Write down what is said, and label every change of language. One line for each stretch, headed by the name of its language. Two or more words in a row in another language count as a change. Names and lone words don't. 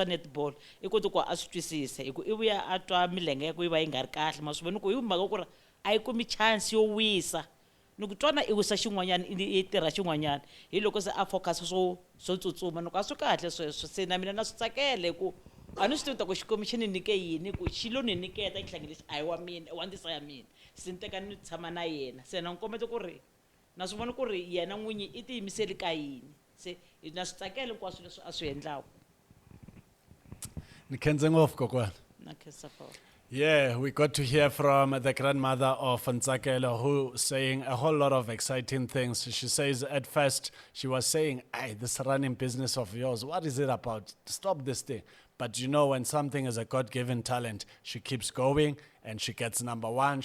Tsonga: netball i koti ku a swi twisisa hi ku i vuya a twa milenge ya ku yi va yi nga ri kahle ma swi vona ku hi mhaka ku ri a yi kumi chance yo wisa ni ku twana i wisa xin'wanyana i tirha xin'wanyana hi loko se a focus swo tsutsuma ni ku a swi kahle sweswo se na mina na swi tsakele ku a ni swi tivi ta ku xikomi xi ni nike yini ku xilo ni niketa xitlhangi lexi a hi wa mina i wa ndisa ya mina se ni teka ni tshama na yena se na n'wi kombeta ku ri na swi vona ku ri yena n'winyi i tiyimiseli ka yini se na swi tsakele hinkwaswo leswi a swi endlaku ni khenze ngopfu kokwana na khensa papa.
English: Yeah, we got to hear from the grandmother of Ntsakelo who saying a whole lot of exciting things. She says at first she was saying, "Hey, this running business of yours, what is it about? Stop this thing." But you know, when something is a God-given talent, she keeps going and she gets number 1.